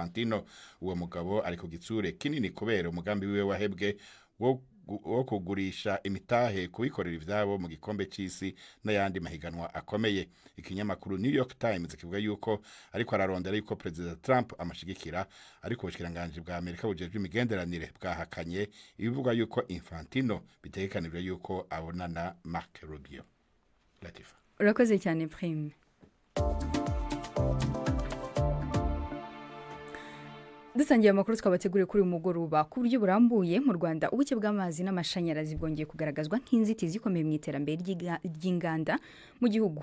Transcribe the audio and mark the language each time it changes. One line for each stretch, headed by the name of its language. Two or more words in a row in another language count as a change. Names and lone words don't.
Rundi: Uwo mugabo ari ku gitsure kinini kubera umugambi wiwe wahebwe wo wo kugurisha imitahe kubikorera ivyabo mu gikombe c'isi n'ayandi mahiganwa akomeye. Ikinyamakuru New York Times kivuga yuko ariko ararondera yuko President Trump amashigikira, ariko ubushikiranganje bwa Amerika bujejwe imigenderanire bwahakanye ibivuga yuko Infantino bitegekanijwe yuko abonana Mark Rubio. Latifa.
Kinyarwanda: Urakoze cyane Prime. Dusangiye amakuru twabateguriye kuri umugoroba ku buryo burambuye. Mu Rwanda ubuke bw'amazi n'amashanyarazi bwongeye kugaragazwa nk'inzitizi ikomeye mu iterambere ry'inganda mu gihugu.